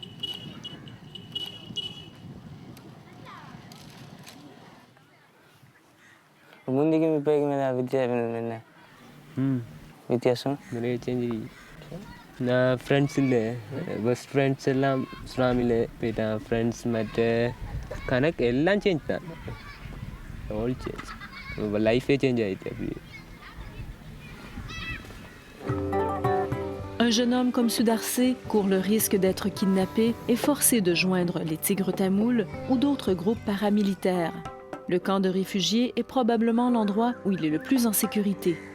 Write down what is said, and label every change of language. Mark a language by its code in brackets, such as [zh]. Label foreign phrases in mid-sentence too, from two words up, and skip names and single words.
[ta] முந்திக்கும் இப்போக்கும் வித்தியாசம் என்ன? வித்தியாசம் நிறைய சேஞ்ச். நான் ஃப்ரெண்ட்ஸ் இல்லை, [en] best friends [ta] எல்லாம் சுனாமியில் போயிட்டான். ஃப்ரெண்ட்ஸ் மற்ற கணக்கு எல்லாம் சேஞ்ச் தான், [en] all change. life change [ta] ஆகிட்டு அப்படி. [fr] Un jeune homme comme Sudarsé court le risque d'être kidnappé et forcé de joindre les Tigres tamouls ou d'autres groupes paramilitaires. Le camp de réfugiés est probablement l'endroit où il est le plus en sécurité.